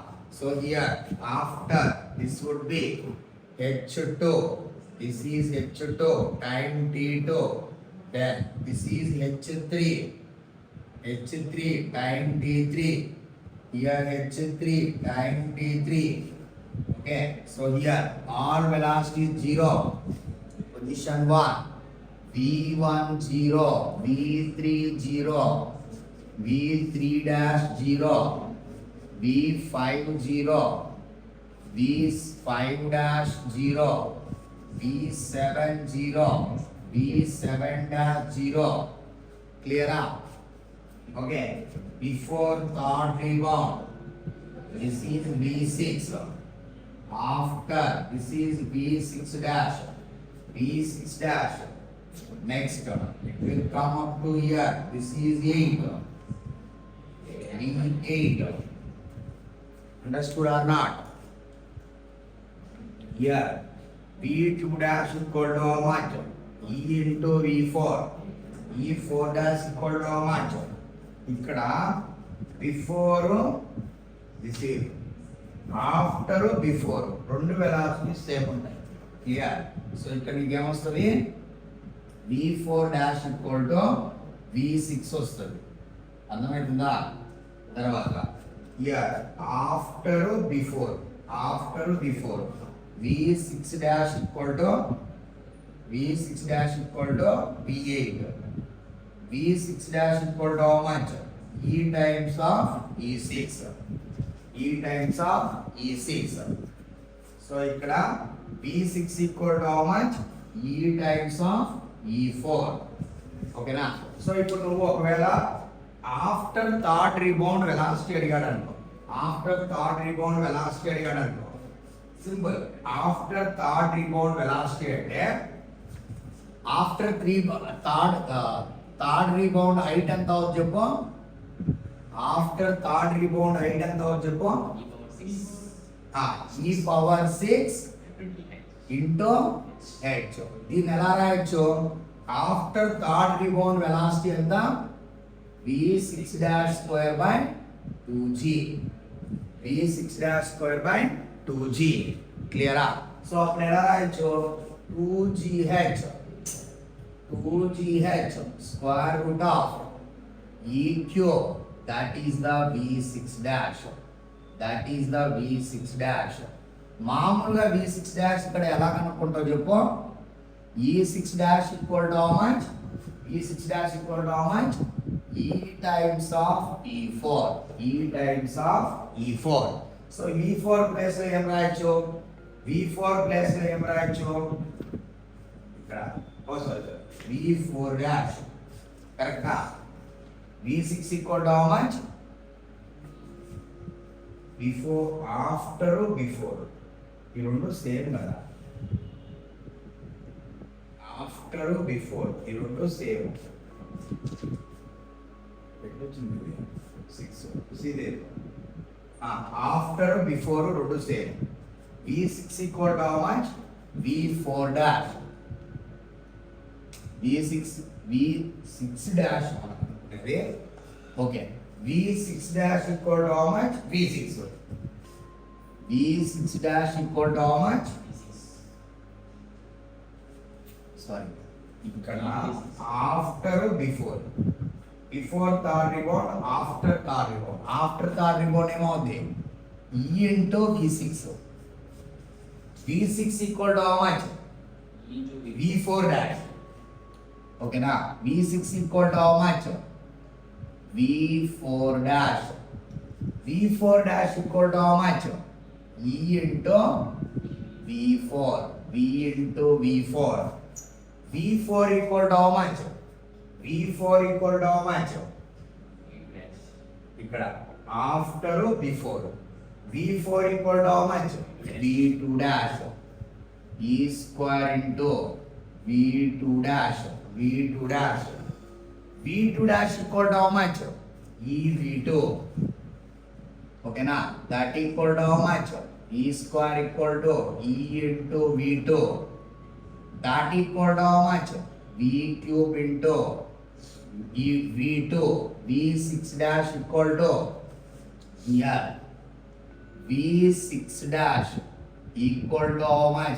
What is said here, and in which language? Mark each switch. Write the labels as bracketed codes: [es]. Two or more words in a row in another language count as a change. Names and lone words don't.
[en] So here after, this would be H2, this is H2 time T2, then this is H3 time T3, here H3 time T3. Okay, so here all velocity is 0. Position 1, V1 0, V3 0, V3 dash 0, V5 0, V5 dash 0, V7 0, V7 dash 0. Clear up? Okay, before third rebound, this is V6. After, this is V6 dash, V6 dash. Next, it will come up to here. This is 8. V8. Understood or not? Here, V2 dash equal to how much? E into V4. E4 dash equal to how much? ఇక్కడ before, this is after, before రెండు velocities same ఉంటాయి. క్లియర్? [te] సో ఇక్కడ మీకు ఏమొస్తుంది? [en] V4 dash equal to V6 వస్తుంది. [te] అర్థమవుతుందా? తర్వాత [en] here after, before V6 dash equal to V8. V6 dash equal to how much? E times of E6. E times of E6. So ఇక్కడ V6 equal to how much? E times of E4. [te] ఓకేనా? సో ఇప్పుడు నువ్వు ఒకవేళ [en] after third rebound velocity [te] అడిగాడు అనుకో, [en] after third rebound velocity [te] అడిగాడు అనుకో, సింపుల్. [en] after third rebound velocity [te] అంటే [en] after third rebound height [te] ఎంత అవుతుంది చెప్పు? [en] after third rebound height [te] ఎంత అవుతుంది చెప్పు? [en] E power 6 into h. [te] దీన్ని ఎలా రాయొచ్చు? [en] after third rebound velocity [te] ఎంత? [en] V6 dash square by 2g. V6 dash square by 2g. [te] క్లియరా? సో అప్పుడు ఎలా రాయొచ్చు? [en] 2gh square root of E cube, that is the V6 dash. That is the V6 dash. మామూలుగా V6 dash [te] ఇక్కడ ఎలా కనుక్కుంటావు చెప్పు? [en] E6 dash equal to how much? E6 dash equal to how much? E times of E4. E times of E4. So V4 place [te] లో ఏం రాయొచ్చు? V4 ప్లేస్ లో ఏం రాయొచ్చు? [en] ఇక్కడ V4 dash. కరెక్టా? V6 equal to how much? Before, after, before. [te] ఈ రెండు సేమ్ కదా? [en] after, before [te] ఈ రెండు సేమ్. [en] after, before రెండు సేమ్. V6 equal to how much? V4 dash. V6 dash. Okay. V6 dash equal to how much? V6 dash equal to how much? Sorry. ఇక్కడ after, before. before third rebound, after third rebound. after third rebound ఏమవుతుంది? E into V6. V6 equal to how much? V4 dash. ఓకేనా? V6 equal to how much? V4 dash. V4 dash equal to how much? E into V4. V into V4. V4 equal to how much? V4 equal to how much? ఇక్కడ after, before. V4 equal to how much? V2 dash. E square into V2 dash. V2 dash. V2 dash equal to how much? E V2. Okay, na? That equal to how much? E square equal to E into V2. That equal to how much? V cube into E V2. V6 dash equal to here. V6 dash equal to how much?